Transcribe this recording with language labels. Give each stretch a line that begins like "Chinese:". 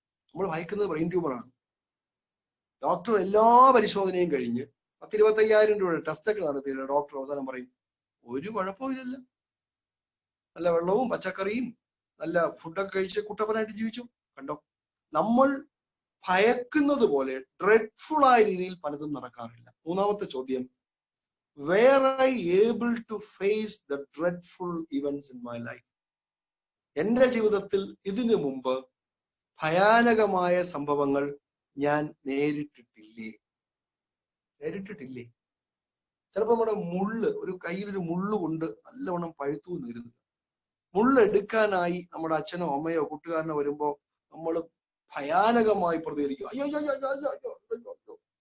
Malayalam: നമ്മൾ ഭയക്കുന്നത് brain tumour ആണ്. Doctor എല്ലാ പരിശോധനയും കഴിഞ്ഞ് 10-25,000 രൂപയുടെ ടെസ്റ്റ് ഒക്കെ നടത്തിയിട്ട് ഡോക്ടർ അവസാനം പറയും ഒരു കുഴപ്പമില്ലല്ലോ, നല്ല വെള്ളവും പച്ചക്കറിയും നല്ല ഫുഡൊക്കെ കഴിച്ച് കുട്ടപ്പനായിട്ട് ജീവിച്ചു. കണ്ടോ, നമ്മൾ ഭയക്കുന്നത് പോലെ ഡ്രെഡ്ഫുൾ ആയ രീതിയിൽ പലതും നടക്കാറില്ല. മൂന്നാമത്തെ ചോദ്യം,
English: were I able to face the dreadful events in my life?
Malayalam: എന്റെ ജീവിതത്തിൽ ഇതിനു മുമ്പ് ഭയാനകമായ സംഭവങ്ങൾ ഞാൻ നേരിട്ടിട്ടില്ലേ? ചിലപ്പോ നമ്മുടെ ഒരു കയ്യിലൊരു മുള്ളു കൊണ്ട് നല്ലവണ്ണം പഴുത്തു നിരുന്നു. മുള്ളെടുക്കാനായി നമ്മുടെ അച്ഛനോ അമ്മയോ കൂട്ടുകാരനോ വരുമ്പോ നമ്മൾ ഭയാനകമായി പ്രതികരിക്കും, അയ്യോ അയ്യോ അയ്യോ അയ്യോ അയ്യോ.